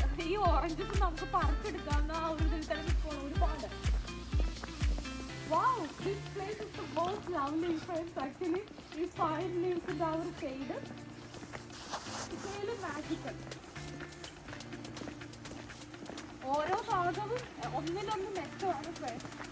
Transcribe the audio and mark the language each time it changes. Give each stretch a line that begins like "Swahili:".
Malayalam: ഈ ഓറഞ്ചസ് നമുക്ക് പറിച്ചെടുക്കാവുന്ന ഒരു ഇതിൽ തന്നെ പോകണം ഒരുപാട്.
English: Wow, this place is the most lovely friends actually. ഈ pine leaves
Malayalam: ന്റെ ആ ഒരു
English: shade it's really magical.
Malayalam: ഓരോ ഭാഗവും ഒന്നിനൊന്ന് മെച്ചമാണ് ഫ്രണ്ട്സ്.